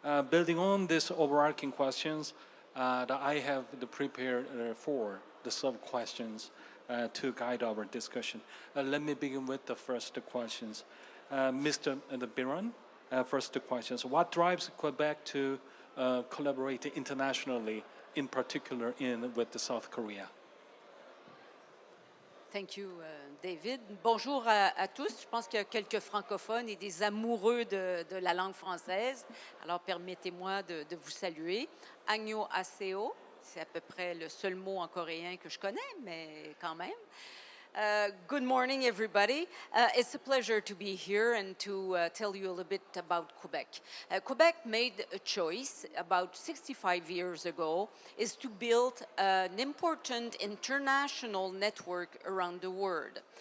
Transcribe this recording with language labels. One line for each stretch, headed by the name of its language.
English: Building on these overarching questions, that I have prepared for the sub-questions to guide our discussion. Let me begin with the first questions. Mr. Biron, first questions. What drives Quebec to collaborate internationally, in particular with South Korea? Thank you,
French: David. Bonjour à tous. Je pense qu'il y a quelques francophones et des amoureux de la langue française. Alors, permettez-moi de vous saluer.
Korean: Annyeonghaseyo,
French: c'est à peu près le seul mot en coréen que je connais, mais quand même.
English: Good morning, everybody. It's a pleasure to be here and to tell you a little bit about Quebec. Quebec made a choice about 65 years ago is to build an important international network around the world.